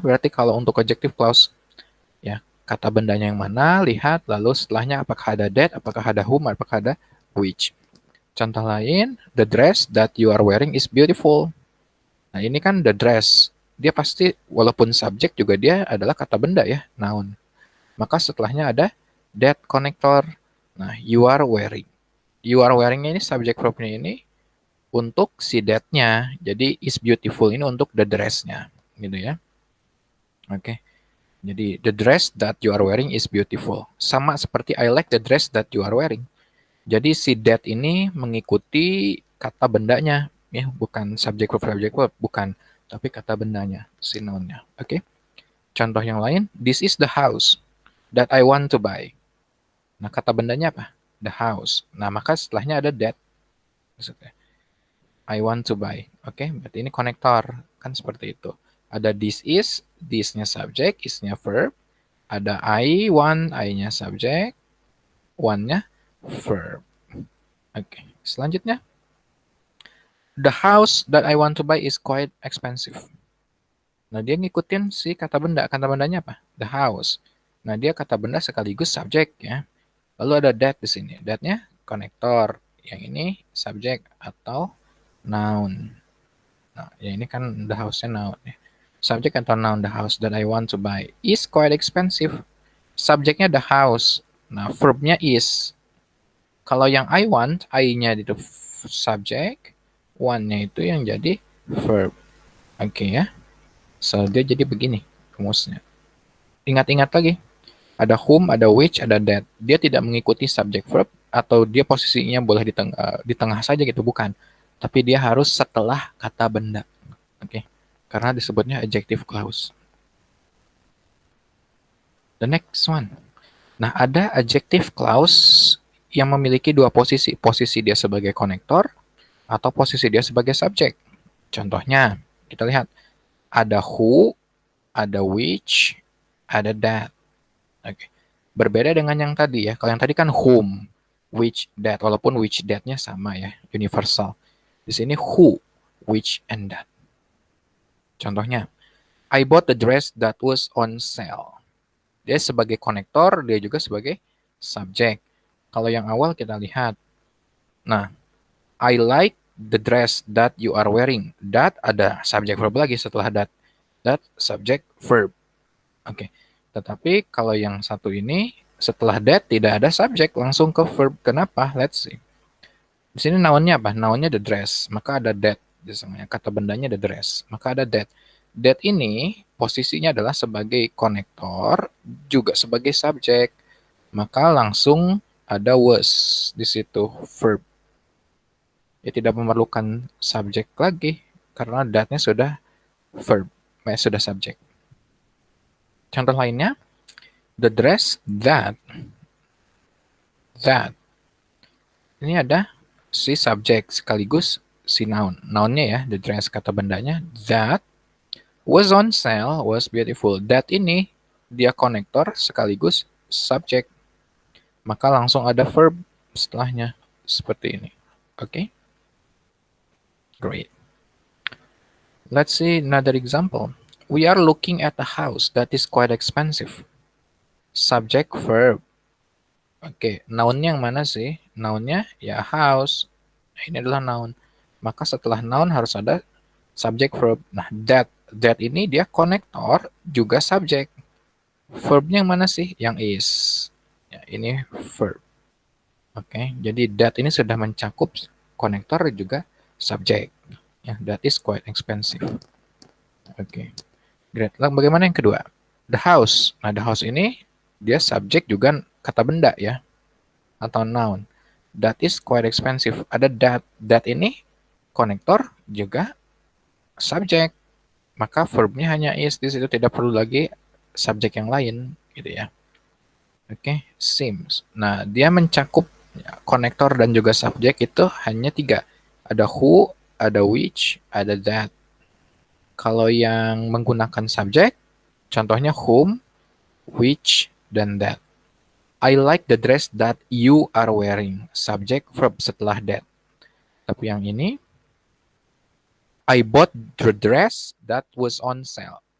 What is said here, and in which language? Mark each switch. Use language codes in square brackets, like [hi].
[id] Berarti kalau untuk adjective clause ya, kata bendanya yang mana, lihat, lalu setelahnya apakah ada that, apakah ada whom, apakah ada which. Contoh lain, [en] the dress that you are wearing is beautiful. [id] Nah, ini kan the dress. Dia pasti, walaupun subjek juga dia adalah kata benda ya, noun. Maka setelahnya ada that connector. Nah, you are wearing. You are wearing ini subjek verbnya ini untuk si that-nya. Jadi, is beautiful ini untuk the dress-nya. Gitu ya. Oke. [en] Jadi, the dress that you are wearing is beautiful. [id] Sama seperti [en] I like the dress that you are wearing. [id] Jadi, si that ini mengikuti kata bendanya. Ya, bukan subject verb, bukan. Tapi kata bendanya, si noun-nya. Oke. Contoh yang lain, [en] this is the house that I want to buy. [id] Nah, kata bendanya apa? The house. Nah, maka setelahnya ada that. [en] I want to buy. [id] Oke, berarti ini konektor. Kan seperti itu. Ada this-nya subject, is-nya verb. Ada I want, I-nya subject, want-nya verb. Oke, selanjutnya. [en] The house that I want to buy is quite expensive. [id] Nah, dia ngikutin si kata benda. Kata bendanya apa? The house. Nah, dia kata benda sekaligus subjek ya. Lalu ada that di sini. That-nya konektor. Yang ini subjek atau noun. Nah, ya ini kan the house-nya noun ya. Subjek atau noun, [en] the house that I want to buy is quite expensive. [id] Subjeknya the house. Nah, verbnya is. Kalau yang I want, I-nya itu subjek, want-nya itu yang jadi verb. Oke ya. So, dia jadi begini rumusnya. Ingat-ingat lagi. Ada whom, ada which, ada that. Dia tidak mengikuti subject verb atau dia posisinya boleh di tengah saja gitu, bukan. Tapi dia harus setelah kata benda. Oke. Karena disebutnya adjective clause. [en] The next one. [id] Nah, ada adjective clause yang memiliki dua posisi. Posisi dia sebagai konektor atau posisi dia sebagai subjek. Contohnya, kita lihat. Ada who, ada which, ada that. Oke. Berbeda dengan yang tadi ya. Kalau yang tadi kan whom, which, that. Walaupun which, that-nya sama ya, universal. Di sini [en] who, which, and that. Contohnya, I bought the dress that was on sale. [id] Dia sebagai konektor, dia juga sebagai subjek. Kalau yang awal kita lihat. [en] Nah, I like the dress that you are wearing. [id] That ada subjek verb lagi setelah that. That subject verb. Oke. Tetapi kalau yang satu ini setelah that tidak ada subjek, langsung ke verb. Kenapa? [en] Let's see. [id] Di sini nounnya apa? Nounnya the dress, maka ada that. Biasanya kata bendanya the dress, maka ada that. That ini posisinya adalah sebagai konektor, juga sebagai subjek. Maka langsung ada was di situ, verb. Ya tidak memerlukan subjek lagi karena that-nya sudah verb, sudah subjek. Contoh lainnya, the dress that. Ini ada si subjek sekaligus si noun. Nounnya ya, the dress kata bendanya. [en] That was on sale, was beautiful. [id] That ini dia konektor sekaligus subjek. Maka langsung ada verb setelahnya. Seperti ini. Oke? [en] Okay? Great. Let's see another example. We are looking at a house that is quite expensive. Subject verb. [id] Oke, nounnya yang mana sih? Nounnya ya house. Ini adalah noun. Maka setelah noun harus ada subject verb. Nah, that ini dia konektor juga subjek. Verbnya yang mana sih? Yang is. Ya, ini verb. Oke, jadi that ini sudah mencakup konektor juga subjek. [en] Ya, that is quite expensive. [id] Oke. Great. Lalu bagaimana yang kedua? The house. Nah, the house ini dia subjek juga kata benda ya. Atau noun. [en] That is quite expensive. [id] Ada that. That ini konektor juga subjek. Maka verbnya hanya is. Di situ tidak perlu lagi subjek yang lain gitu ya. [en] Oke, seems. [id] Nah, dia mencakup ya, konektor dan juga subjek itu hanya 3. Ada who, ada which, ada that. Kalau yang menggunakan subjek, contohnya whom, which, dan that. [en] I like the dress that you are wearing. [id] Subjek verb setelah that. Tapi yang ini, [en] I bought the dress that was on sale.